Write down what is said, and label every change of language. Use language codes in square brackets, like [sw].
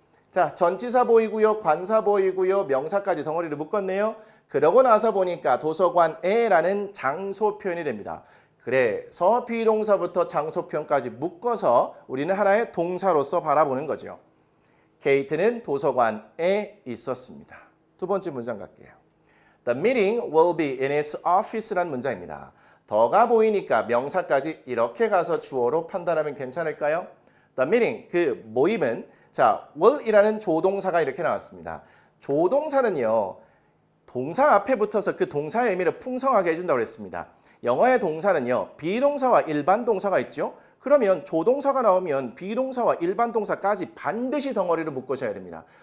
[ko] 자, 전치사 보이고요. 관사 보이고요. 명사까지 덩어리를 묶었네요. 그러고 나서 보니까 도서관에라는 장소 표현이 됩니다. 그래서 비동사부터 장소 표현까지 묶어서 우리는 하나의 동사로서 바라보는 거죠. 케이트는 도서관에 있었습니다. 두 번째 문장 갈게요. [en] The meeting will be in his office라는 [ko] 문장입니다. 더가 보이니까 명사까지 이렇게 가서 주어로 판단하면 괜찮을까요? [en] The meeting, [ko] 그 모임은 자, will이라는 조동사가 이렇게 나왔습니다. 조동사는요. 동사 앞에 붙어서 그 동사의 의미를 풍성하게 해준다고 했습니다. 영어의 동사는요. 비동사와 일반 동사가 있죠. 그러면 조동사가 나오면 비동사와 일반 동사까지 반드시 덩어리를 묶으셔야 됩니다.